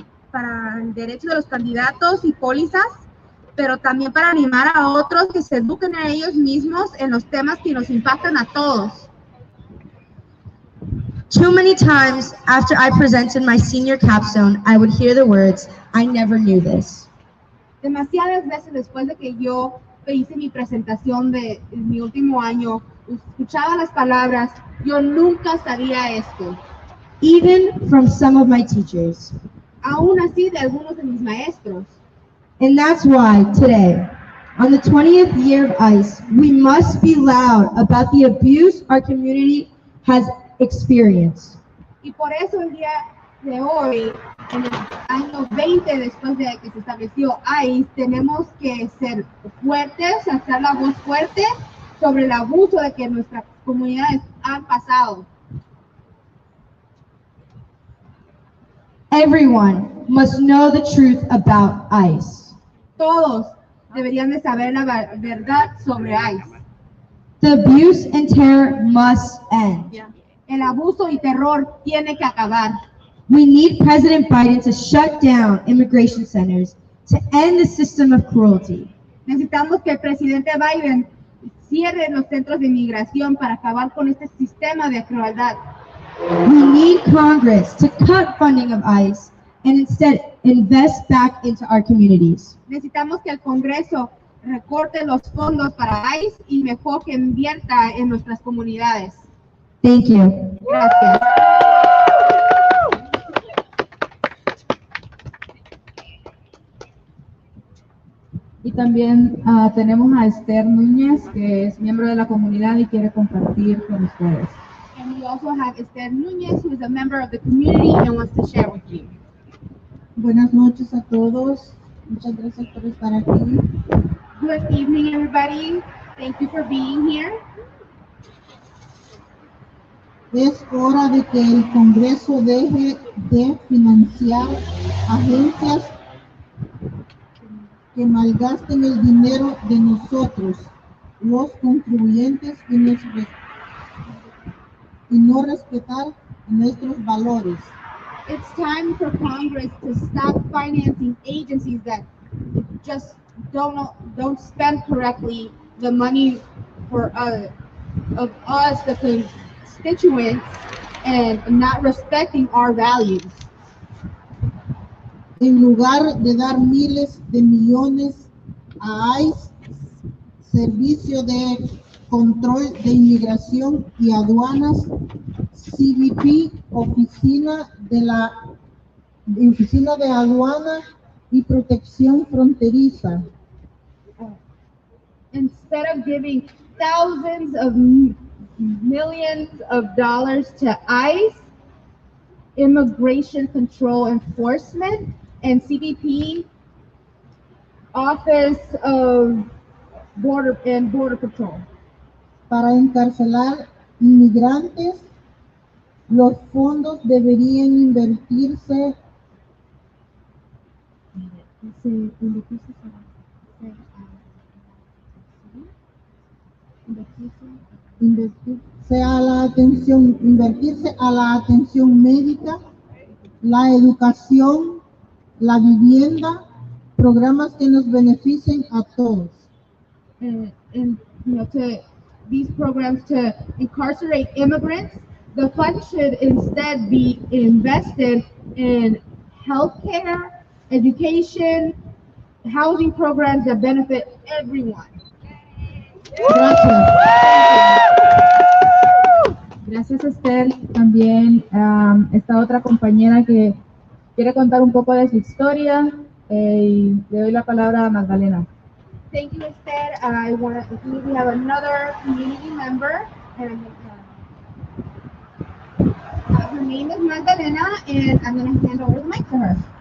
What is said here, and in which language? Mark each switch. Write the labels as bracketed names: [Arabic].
[Spanish] para el derecho de los candidatos y pólizas, pero también para animar a otros que se eduquen a ellos mismos en los temas que nos impactan a todos. [English] Too many times after I presented my senior capstone, I would hear the words, "I never knew this." [Spanish] Demasiadas veces después de que yo hice mi presentación de mi último año, escuchaba las palabras, yo nunca sabía esto. [English] Even from some of my teachers. [Spanish] Aún así de algunos de mis maestros. [English] And that's why today, on the 20th year of ICE, we must be loud about the abuse our community has experienced. [Spanish] Y por eso el día de hoy, en el año 20 después de que se estableció ICE, tenemos que ser fuertes, alzar la voz fuerte sobre el abuso de que nuestras comunidades han pasado. [English] Everyone must know the truth about ICE. [Spanish] Todos deberían de saber la verdad sobre ICE. [English] The abuse and terror must end. [Spanish] El abuso y terror tiene que acabar. [English] We need President Biden to shut down immigration centers to end the system of cruelty. [Spanish] Necesitamos que el presidente Biden cierre los centros de inmigración para acabar con este sistema de crueldad. [English] We need Congress to cut funding of ICE and instead invest back into our communities. [Spanish] Necesitamos que el Congreso recorte los fondos para ICE y mejor que invierta en nuestras comunidades. [English] Thank you. [Spanish] Gracias. Y también tenemos a Esther Núñez, que es miembro de la comunidad y quiere compartir con ustedes. [English] And we also have Esther Núñez, who is a member of the community and wants to share with you. [Spanish] Buenas noches a todos. Muchas gracias por estar aquí. [English] Good evening, everybody. Thank you for being here. [Spanish] Es hora de que el Congreso deje de financiar agencias que malgasten el dinero de nosotros, los contribuyentes, y no respetar nuestros valores. [English] It's time for Congress to stop financing agencies that just don't spend correctly the money for of us, the constituents, and not respecting our values. [Spanish] En lugar de dar miles de millones a ICE, Servicio de Control de Inmigración y Aduanas, CBP, Oficina de Aduana y Protección Fronteriza. [English] Instead of giving thousands of millions of dollars to ICE, Immigration Control Enforcement, and CBP, Office of Border Patrol. [Spanish] Para encarcelar inmigrantes, los fondos deberían invertirse invertirse a la atención médica, la educación, la vivienda, programas que nos beneficien a todos. [English] And to these programs to incarcerate immigrants, the funds should instead be invested in healthcare, education, housing programs that benefit everyone. [Spanish] Gracias. Gracias, Esther. También está otra compañera que quiere contar un poco de su historia y le doy la palabra a Magdalena. [English] Thank you, Esther. We have another community member, and her name is Magdalena, and I'm going to hand over the mic to her.